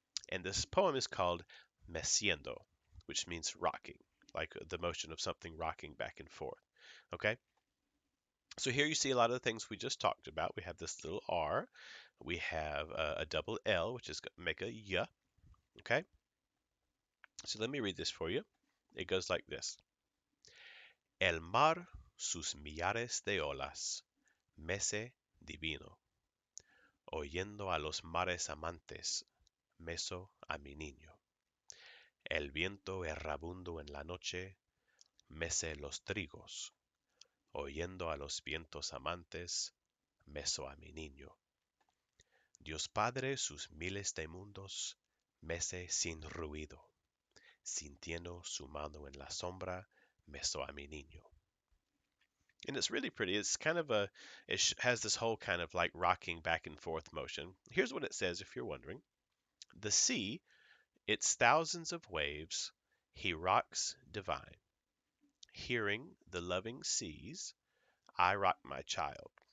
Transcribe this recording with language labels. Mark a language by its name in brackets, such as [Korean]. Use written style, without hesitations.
[English] And this poem is called Meciendo, which means rocking, like the motion of something rocking back and forth. Okay? So here you see a lot of the things we just talked about. We have this little R. We have a double L, which is make a Y. Okay? So let me read this for you. It goes like this. [Spanish] El mar, sus millares de olas, mece divino. Oyendo a los mares amantes, meso a mi niño. El viento errabundo en la noche, mece los trigos. Oyendo a los vientos amantes, meso a mi niño. Dios Padre sus miles de mundos, mece sin ruido. Sintiendo su mano en la sombra, meso a mi niño. [English] And it's really pretty. It's kind of it has this whole kind of like rocking back and forth motion. Here's what it says if you're wondering. The sea, its thousands of waves, he rocks divine. Hearing the loving seas, I rock my child.